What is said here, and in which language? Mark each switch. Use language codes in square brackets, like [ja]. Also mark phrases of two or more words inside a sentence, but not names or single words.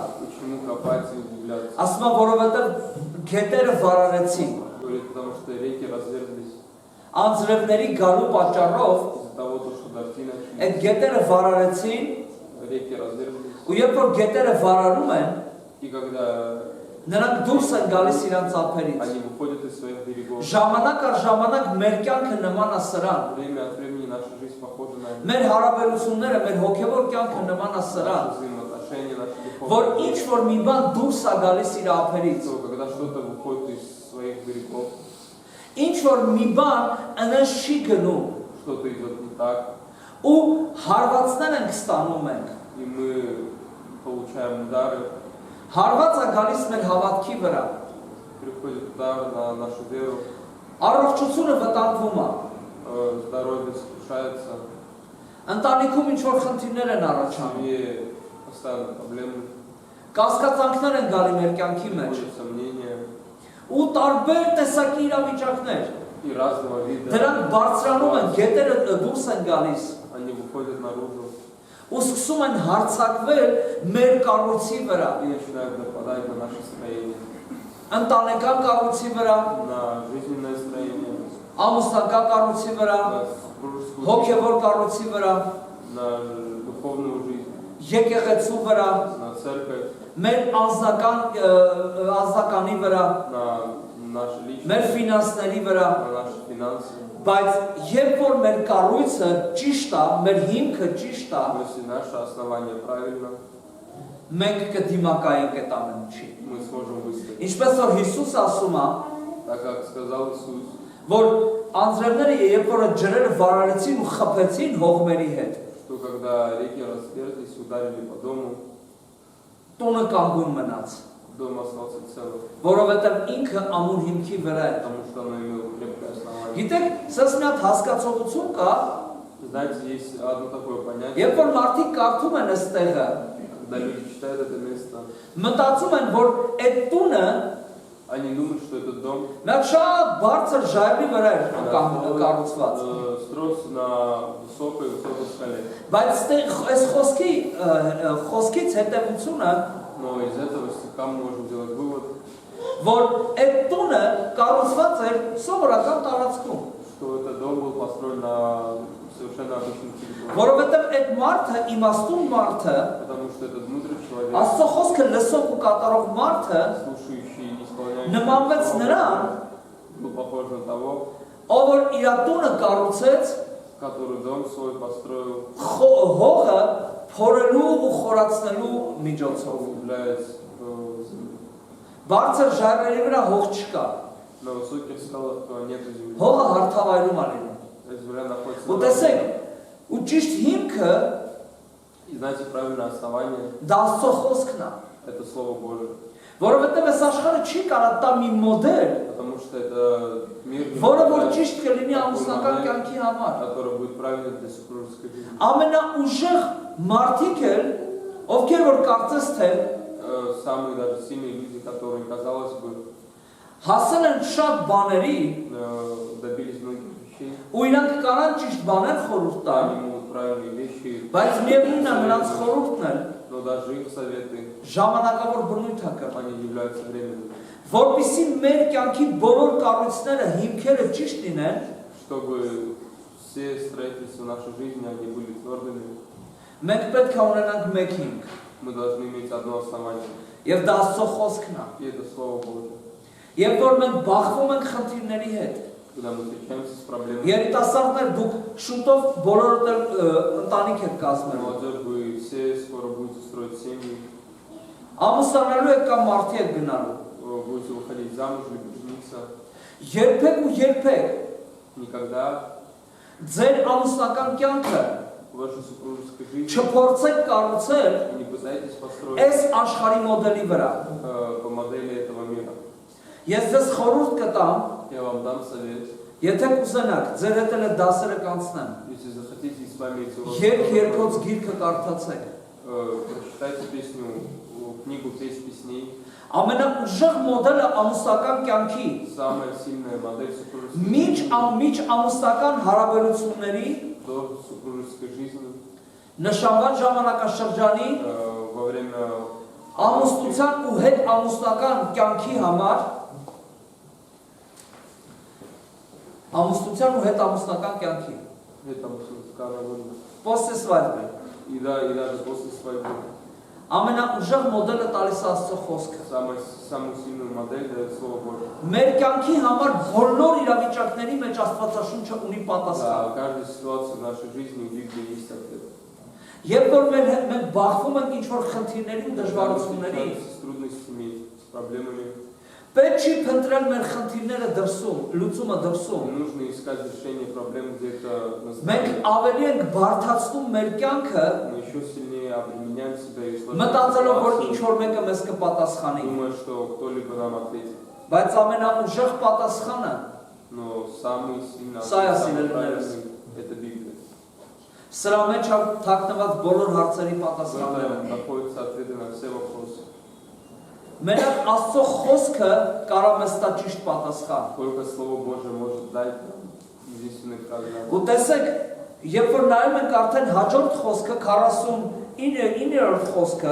[ru] почему копать и углубляться. [hy] Ասում է, որովհետև գետերը վարարեցին։ [ru] Говорит, потому что реки разверзлись [hy] Անձրևների գալու պատճառով [ru] из-за того, что дожди начали. [hy] այդ գետերը վարարեցին, [ru] Реки разверзлись. [hy] ու երբ որ գետերը վարարում են, [ru] И когда [hy] նրանք դուրս են գալիս իրանց ափերից։ [ru] они выходят из своих берегов, [hy] Ժամանակ առ ժամանակ մեր կյանքը նման է սրան։ [ru] время от времени наша жизнь похожа на это. [hy] Մեր հարաբերությունները, մեր հոգևոր կյանքը նման է սրան, [ru] Наши взаимоотношения, наши [hy] որ [ru] духовные. [hy] ինչ որ մի բան դուրս է գալիս իր ափերից, [ru] То, когда что-то выходит из своих берегов, [hy] ինչ որ մի բան այնպես չի գնում, [ru] что-то идет не так, [hy] ու հարվածներ ենք ստանում մենք։ [ru] и мы получаем удары, [hy] Հարվածը գալիս մեր հավատքի վրա։ [ru] приходит удар на нашу веру, [hy] Առողջությունը վտանգվում է։ [ru] здоровье сокрушается, [hy] Ընտանիքում ինչ որ խնդիրներ են [ru] в [hy] առաջանում։ [ru] семье постоянно проблемы, [hy] Կասկածանքներ են գալի մեր կյանքի մեջ։ [ru] приходят сомнения [hy] Ու տարբեր տեսակի իրավիճակներ։ [ru] и разного вида. [hy] Դրանք բարձրանում են, գետերը դուրս են գալիս։ [ru] Они выходят наружу [hy] Ու սկսում են հարձակվել մեր կառույցի վրա, [ru] и начинают нападать на наше строение, [hy] ընտանեկան կառույցի վրա, [ru] на жизненное строение, [hy] ամուսնական կառույցի վրա, [ru] на супружескую жизнь, [hy] հոգևոր կառույցի վրա, [ru] на духовную жизнь, [hy] եկեղեցու վրա, [ru] на церковь, [hy] մեր անձնականի վրա, [ru] на наши [hy] մեր [ru] личности, [hy] ֆինանսների վրա, [ru] на наши финансы. [hy] բայց երբ որ մեր կառույցը ճիշտ է, մեր հիմքը ճիշտ է, [ru] Но если наше основание правильно, [hy] մենք կդիմակայենք այդ ամեն ինչի։ [ru] мы сможем выстоять. [hy] Ինչպես որ Հիսուսը ասում է, [ru] Так как сказал Иисус, [hy] որ անձրևները երբ որ ջրերը վարարեցին ու խփեցին հողմերի հետ, [ru] что когда реки разверзлись, ударили по дому, [hy] տունը կանգուն մնաց, [ru] дом остался целым, [hy] որովհետև ինքը ամուր հիմքի վրա է։ [ru] потому что оно имело крепкое основание. [hy] Գիտեք, սենց մի հատ հասկացողություն կա, [ru] Знаете, есть одно такое понятие, [hy] երբ որ մարդիկ կարդում են այստեղը, [ru] когда люди читают это место, [hy] մտածում են, որ այդ տունը [ru] они думают, что этот дом [hy] մեկ շատ բարձր ժայռի վրա է կառուցված։ [ru] строился на высокой скале. [hy] Բայց այս խոսքից հետևությունը, [ru] Но из этого стиха мы можем сделать вывод, [hy] որ այդ տունը կառուցված էր սովորական տարածքում, [ru] что этот дом был построен на совершенно обычном территории. [hy] որովհետև այդ մարդը, իմաստուն մարդը, [ru] Потому что этот мудрый человек, [hy] Աստծո խոսքը լսող ու կատարող մարդը [ru] слушающий и исполняющий, [hy] նմանվեց նրան, [ru] был похож на того, [hy] ով որ իր տունը կառուցեց [ru] который дом свой построил, [hy] հողը փորելու ու խորացնելու միջոցով։ [ru] углубляясь в землю. [hy] Բարձր ժայռերի վրա հող չկա։ [ru] На высоких скалах нету земли. [hy] Հողը հարթավայրում է լինում։ [ru] Земля находится [hy] Ու [ru] на [hy] տեսեք, [ru] равнине. [hy] ու ճիշտ հիմքը [ru] И знаете, правильное основание [hy] դա Աստծո խոսքն է։ – [ru] это Слово Божие. [hy] Որովհետև այս աշխարհը չի կարող տա մի մոդել, [ru] Потому что это мир, [hy] որը որ ճիշտ կլինի ամուսնական կյանքի համար։ [ru] который будет правильным для супружеской жизни. [hy] Ամենաուժեղ մարդիկ էլ, ովքեր որ կարծես թե [ru] Самые даже сильные люди, которые, казалось бы, [hy] հասել են շատ բաների, [ru] добились многих вещей, [hy] ու իրանք կարան ճիշտ բաներ խորհուրդ տալ, [ru] они могут правильные вещи, [hy] բայց միևնույնն է նրանց խորհուրդն էլ [ru] но даже их советы, [hy] ժամանակավոր բնույթ է կրում։ [ru] они являются временными. [hy] Որպեսզի մեր կյանքի բոլոր կառույցները, հիմքերը ճիշտ լինեն, [ru] Чтобы все строительства нашей жизни, они были твердыми, [hy] մենք պետք է ունենանք մեկ հիմք, [ru] мы должны иметь одно основание. [hy] եւ դա Աստծո խոսքն է։ [ru] И это Слово Божие. [hy] Երբ որ մենք բախվում ենք խնդիրների հետ, [ru] Когда мы встречаемся с проблемами, [hy] երիտասարդներ դուք շուտով բոլորդ էլ ընտանիք եք կազմել։ [ru] молодежь, вы все скоро будете строить семьи, [hy] Ամուսնանալու եք կամ մարդի եք գնալու։ [ru] будете выходить замуж, либо жениться. [hy] Երբեք ու երբեք [ru] Никогда [hy] ձեր ամուսնական կյանքը [ru] в вашей супружеской жизни [hy] չփորձեք կառուցել [ru] не пытайтесь построить [hy] այս աշխարհի մոդելի վրա։ [ru] по модели этого мира. [hy] Ես ձեզ խորհուրդ կտամ, [ru] Я вам дам совет. [hy] եթե կուզենաք, ձեր հետ էլ դասերը կանցնեմ։ [ru] Если захотите с вами эти уроки, [hy] Երգ-երգոց գիրքը կարդացեք։ [ru] прочитайте песню, книгу «Песнь песней». [hy] Ամենաուժեղ մոդելը ամուսնական կյանքի [ru] Самая сильная модель супружеской [hy] միջ [ru] жизни [hy] ամուսնական հարաբերությունների [ru] до супружеской жизни [hy] նշանված ժամանակաշրջանի [ru] во время [hy] ամուսնության ու հետ ամուսնական կյանքի համար ամուսնության ու հետ ամուսնական կյանքի [ru] этого музыкального года. после свадьбы И даже после свадьбы. [hy] ամենաուժեղ մոդելը տալիս է Աստծո խոսքը։ [ru] Самую сильную модель дает Слово Божие. [hy] Մեր կյանքի համար բոլոր իրավիճակների մեջ Աստվածաշունչը ունի պատասխան։ [ru] Да, в каждой ситуации в нашей жизни у Библии есть ответ. [hy] Երբ որ մենք բախվում ենք ինչ-որ խնդիրների ու դժվարությունների, [ru] С трудностями, с проблемами, [hy] պետք չի փնտրել մեր խնդիրները դրսում, լուծումը դրսում։ [ru] не нужно искать решение проблем где-то на [hy] Մենք [ru] стороне. [hy] ավելի ենք բարդացնում մեր կյանքը, [ru] Мы еще сильнее обременяем себя и [hy] մտածելով, որ [ru] ситуацию, [hy] ինչ-որ մեկը մեզ կպատասխանի։ [ru] думая, что кто-либо нам ответит. [hy] Բայց ամենաուժեղ պատասխանը [ru] Но самый сильный, [hy] Սա է [ru] самый [hy] սիրելիներս։ [ru] правильный – это Библия. [hy] սրա մեջ թաքնված բոլոր հարցերի [ru] В [hy] պատասխանները։ [ru] этом находятся ответы на все вопросы. [hy] Մենակ Աստծո խոսքը կարող է ստա ճիշտ պատասխան։ [ru] Только Слово Божие может дать нам единственный программ. [hy] Ու տեսեք, երբ որ նայում ենք արդեն հաջորդ խոսքը 49-րդ խոսքը,